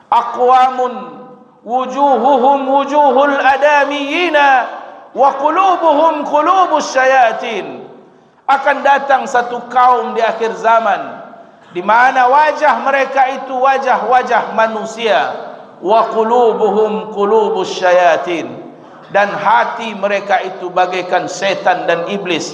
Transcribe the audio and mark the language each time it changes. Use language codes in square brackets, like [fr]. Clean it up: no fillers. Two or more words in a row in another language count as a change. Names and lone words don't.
[ar] أقوام وجوههم وجوه الآدميين وقلوبهم قلوب الشياطين. [id] Akan datang satu kaum di akhir zaman di mana wajah mereka itu wajah-wajah manusia, [ar] وقلوبهم قلوب الشياطين, [id] dan hati mereka itu bagaikan setan dan iblis.